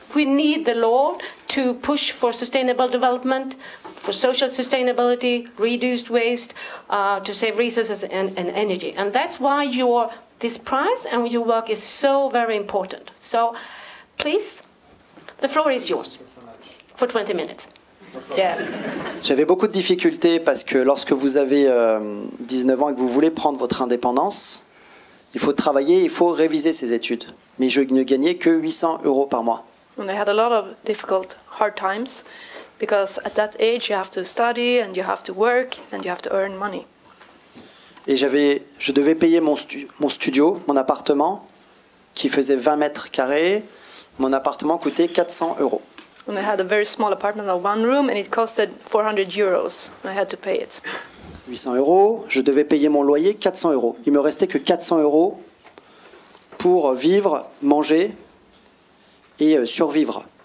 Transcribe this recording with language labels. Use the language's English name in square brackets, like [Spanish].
[English] We need the law to push for sustainable development, for social sustainability, reduced waste, to save resources and energy. And that's why this prize and your work is so very important. So please, the floor is yours for 20 minutes. Yeah. [French] J'avais beaucoup de difficultés parce que lorsque vous avez 19 ans et que vous voulez prendre votre indépendance, il faut travailler, il faut réviser ses études. Mais je ne gagnais que 800 € par mois. [English] And I had a lot of difficult, hard times, because at that age you have to study and you have to work and you have to earn money. [French] Et je devais payer mon studio, mon appartement, qui faisait 20 mètres carrés. Mon appartement coûtait 400 €. [English] And I had a very small apartment of one room and it costed 400 €. And I had to pay it. [French] 800 €, je devais payer mon loyer 400 €. Il me restait que 400 € pour vivre, manger et survivre.